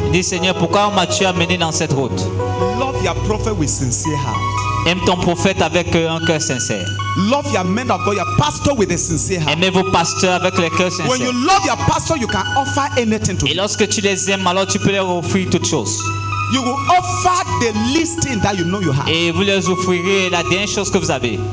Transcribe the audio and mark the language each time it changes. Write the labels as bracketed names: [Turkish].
[French] Il dit Seigneur, pourquoi m'as-tu amené dans cette route? [English] Love your prophet with sincere heart. [French] Aime ton prophète avec un cœur sincère. [English] Love your men of God, your pastor with a sincere heart. [French] Aimez vos pasteurs avec le cœur [English] When you [French] sincère. [English] love your pastor, you can offer anything to [French] Et [English] him. [French] lorsque tu les aimes, alors tu peux leur offrir toutes choses. [English] You will offer the least thing that you know you have. [French] Et vous leur offrirez la dernière chose que vous avez.